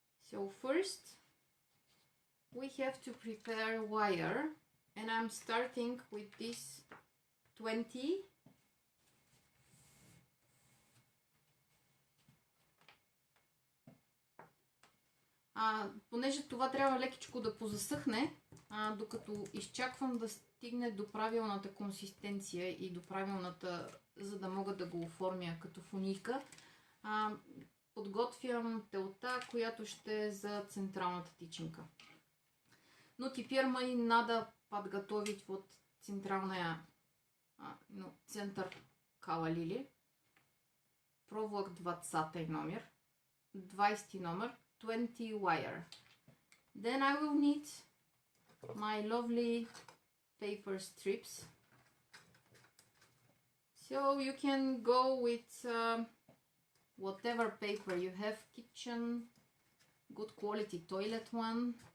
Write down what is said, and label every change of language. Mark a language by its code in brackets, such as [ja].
[en] So first we have to prepare wire, and I'm starting with this 20 . [bg] Понеже това трябва лекичко да позасъхне, докато изчаквам да стигне до правилната консистенция и до правилната, за да мога да го оформя като фунийка, подготвям телта, която ще е за централната тичинка. [ru] Но теперь мы надо подготовить вот центральная, център Calla Lilly, проволок 20 номер, 20 номер, [en] 20 wire. Then I will need my lovely paper strips. So you can go with whatever paper you have, kitchen, good quality toilet one.